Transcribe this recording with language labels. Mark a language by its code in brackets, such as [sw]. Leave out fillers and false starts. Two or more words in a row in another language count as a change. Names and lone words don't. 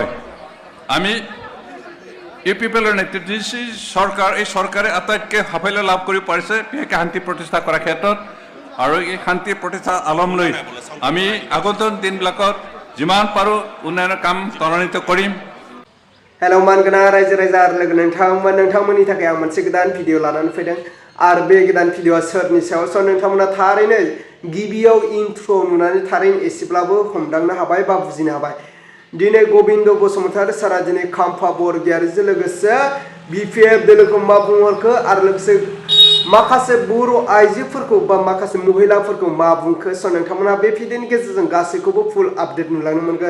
[as] আমি ইউপিপিএলৰ নেতৃত্ব দিছি চৰকাৰ, এই চৰকাৰে আটাইতকৈ সাফল্য লাভ কৰি পাৰিছে বিশেষকৈ শান্তি প্ৰতিষ্ঠা কৰাৰ ক্ষেত্ৰত। আৰু এই শান্তি প্ৰতিষ্ঠা আলম লৈ আমি আগন্তুক দিনবিলাকত যিমান পাৰোঁ উন্নয়নৰ কাম ত্বৰান্বিত কৰিম। [brx] हेलौ मानगोना रायजो राजा आरो लोगो नोंथांमोननि थाखाय आं मोनसे गोदान भिडिअ लानानै फैदों आरो बे गोदान भिडिअआ सोरनि सायाव स' नोंथांमोना थारैनो गिबियाव इन्ट्र नुनानै थारैनो एसेब्लाबो हमदांनो हाबाय बा बुजिनो हाबाय। दिनै गबिन्द बसुमतारी सारा दिनै खाम्फा बरगयारिजों लोगोसे बिपिएफ दोलोखौ मा बुंहरखो आरो लोगोसे माखासे बर' आइजोफोरखौ बा माखासे महिलाफोरखौ मा बुंखो स' नोंथांमोना बे भिडिअनि गेजेरजों गासैखौबो [en] full update [brx] नुलांनो मोनगोन।